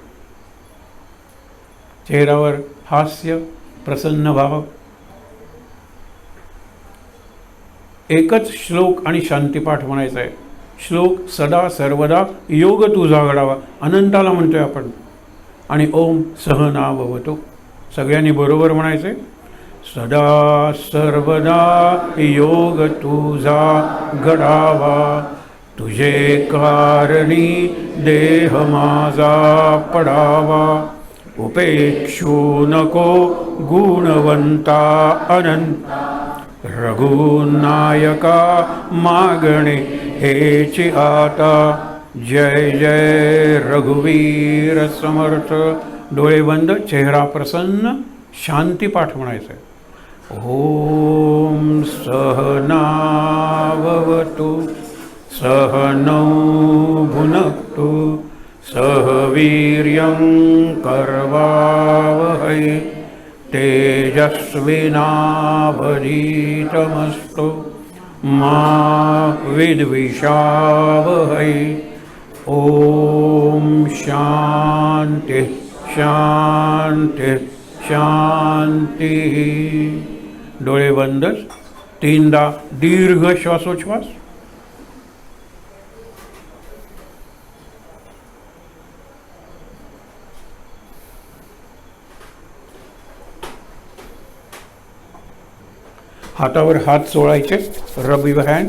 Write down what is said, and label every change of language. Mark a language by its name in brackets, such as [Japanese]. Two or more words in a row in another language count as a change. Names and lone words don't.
[Marathi] चेहऱ्यावर हास्य, प्रसन्न भाव. एकच श्लोक आणि शांतीपाठ म्हणायचा आहे. श्लोक सदा सर्वदा योग तुझा घडावा, अनंताला म्हणतोय आपण. [Sanskrit] आणि ओम सहना भवतो. [Marathi] सगळ्यांनी बरोबर म्हणायचं आहे. सदा सर्वदा योग तुझा घडावा, तुझे कारणी देह माझा पडावा. उपेक्षू नको गुणवंता अनंत, रघुनायका मागणे हेची आता. जय जय रघुवीर समर्थ. डोळे बंद, चेहरा प्रसन्न, शांतीपाठ म्हणायचं आहे. [Sanskrit] ओम सहना भवतु, सहनौ भुनक्तु, सह वीर्यं करवावहै, तेजस्विनावधीतमस्तु मा विद्विषावहै. ओम शांति शांति शांती. [Marathi] डोळे बंदच, 3दा दीर्घ श्वासोच्छ्वास. हातावर हात चोळायचे, [English] rub your hands.